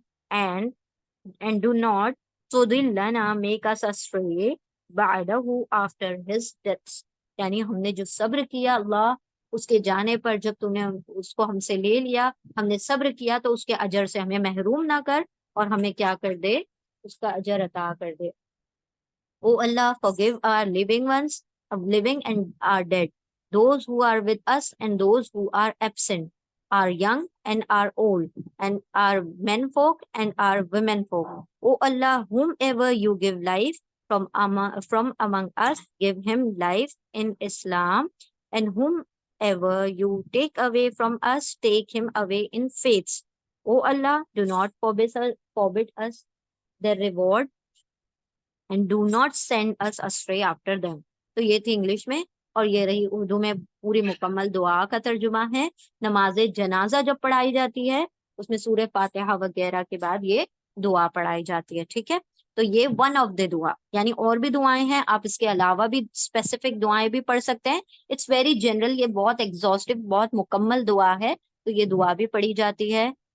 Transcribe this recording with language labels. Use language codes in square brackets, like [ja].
[en] and do not [ar] تضلنا [en] make us astray [ar] بعدہ [en] after his death، [ur] یعنی ہم نے جو صبر کیا اللہ اس کے جانے پر، جب تو نے اس کو ہم سے لے لیا، ہم نے صبر کیا تو اس کے اجر سے ہمیں محروم نہ کر، اور ہمیں کیا کر دے، اس کا اجر عطا کر دے۔ [en] O Allah, forgive our living ones, living and our dead, those who are with us and those who are absent, our young and our old, and our menfolk and our womenfolk. O Allah, whomever you give life from among us, give him life in Islam, and whomever you take away from us, take him away in faiths. O Allah, do not forbid us their reward and do not send us astray after them. [ur] تو یہ تھی English میں، اور یہ رہی اردو میں پوری مکمل دعا کا ترجمہ ہے۔ نماز جنازہ جب پڑھائی جاتی ہے اس میں سورہ فاتحہ وغیرہ کے بعد یہ دعا پڑھائی جاتی ہے، ٹھیک ہے۔ تو یہ ون آف دی دعا، یعنی اور بھی دعائیں ہیں، آپ اس کے علاوہ بھی اسپیسیفک دعائیں بھی پڑھ سکتے ہیں۔ [en] it's very general, [ur] یہ بہت ایگزاسٹو، بہت مکمل دعا ہے، تو یہ دعا بھی پڑھی جاتی ہے۔